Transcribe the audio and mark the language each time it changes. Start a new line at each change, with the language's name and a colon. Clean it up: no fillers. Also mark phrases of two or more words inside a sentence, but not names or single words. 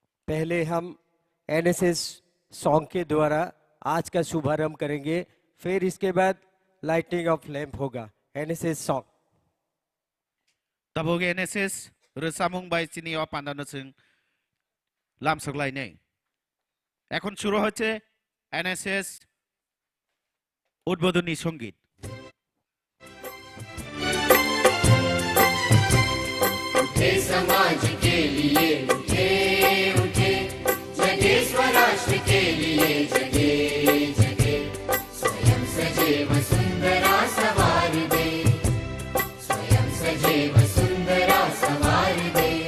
Hindi: पहले हम एनएसएस सॉन्ग के द्वारा आज का शुभारंभ करेंगे, फिर इसके बाद
English: lighting of lamp
Hindi: होगा। एनएसएस सॉन्ग
Kok Borok: तब हो गए एनएसएस रोजामुं बाय चिनी अ पांडानो जों लामसगलायनाय
Bangla: এখন শুরু হচ্ছে এনএসএস উদ্বোধনী সংগীত।
Hindi: उठे समाज के लिए उठे उठे, जगे स्वराष्ट्र के लिए जगे जगे, स्वयं सजे वसुंधरा सवार दे, स्वयं सजे वसुंधरा सवार दे।